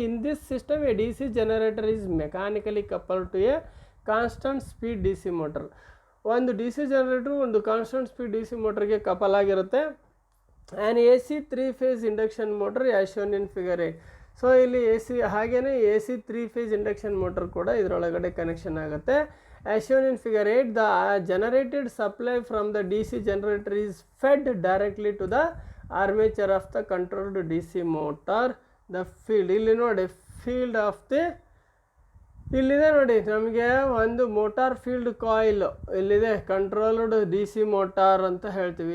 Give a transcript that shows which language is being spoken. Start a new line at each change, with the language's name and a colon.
English: In this system a D C generator is mechanically coupled to a constant speed D C motor.
Kannada: ಒಂದು D C generator ಒಂದು constant speed D C ಮೋಟರ್ಗೆ couple ಆಗಿರುತ್ತೆ.
English: And A C 3 phase induction motor as shown in figure 8.
Kannada: So ಇಲ್ಲಿ ಹಾಗೇನೆ A C 3 phase induction motor ಕೂಡ ಇದರೊಳಗಡೆ connection ಆಗುತ್ತೆ.
English: As shown in figure 8, the generated supply from the DC generator is fed directly to the armature of the controlled DC motor. The field,
Kannada: ಇಲ್ಲಿ ನೋಡಿ field of the ಇಲ್ಲಿದೆ ನೋಡಿ, ನಮಗೆ ಒಂದು motor field coil ಇಲ್ಲಿದೆ, controlled D C motor ಅಂತ ಹೇಳ್ತೀವಿ.